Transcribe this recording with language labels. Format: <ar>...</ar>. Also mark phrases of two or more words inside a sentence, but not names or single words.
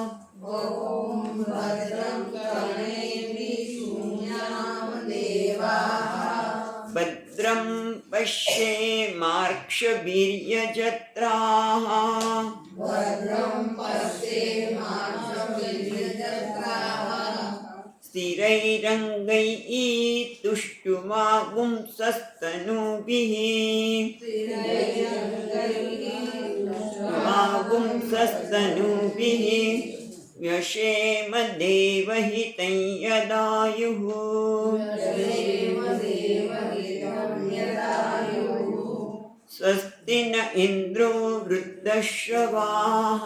<sa>ઓમ ભદ્રં કર્ણેભિઃ શૃણુયામ દેવાઃ. ભદ્રં પશ્યેમાર્ક્ષભીર્યજત્રાઃ. ભદ્રં પશ્યેમાર્ક્ષભીર્યજત્રાઃ. સ્થિરૈરङ्गैः तुष्टुवागुंसस्तनूभिः. वागुंसस्तनूभिः व्यशेम देवहितं यदायुः. स्वस्ति न इन्द्रो वृद्धश्रवाः.</sa>